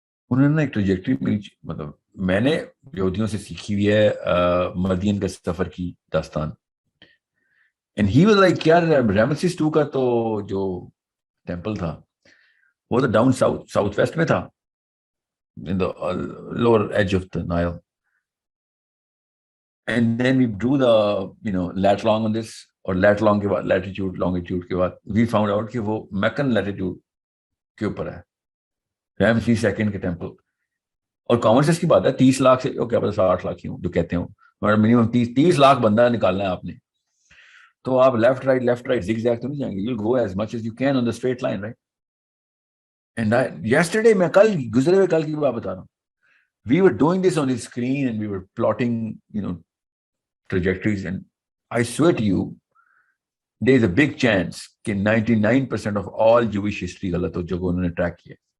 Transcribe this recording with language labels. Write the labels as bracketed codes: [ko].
[ur] انہوں نے ایک ٹریجیکٹری مطلب میں نے یہودیوں سے سیکھی ہوئی ہے مدین کے سفر کی داستان. اینڈ ہی واز لائک یار رامسیس 2 کا تو جو ٹیمپل تھا وہ تو ڈاؤن ساؤتھ ویسٹ میں تھا, [en] in the lower edge of the Nile. And then we drew the lat long on this, [ur] اور lat long کے بعد latitude longitude کے بعد [en] we found out [ur] کہ وہ Meccan latitude کے اوپر ہے رامسیس سیکنڈ کے ٹیمپل. اور کامن سینس کی بات ہے 30 لاکھ سے کیا پتا 60 لاکھ ہی ہوں جو کہتے ہوں, مگر منیمم 30 لاکھ بندہ نکالنا ہے آپ نے, تو آپ لیفٹ رائٹ زگ زیگ تو نہیں جائیں گے. [en] you'll go as much as you can on the straight line, right? And yesterday [ur] میں گزرے ہوئے کل کی بات بتا رہا ہوں. [en] We were doing this on the screen and we were plotting trajectories, and I swear to you there is a big chance کہ 99% of all Jewish history [ur] غلط ہو جو کہ انہوں نے ٹریک کیا.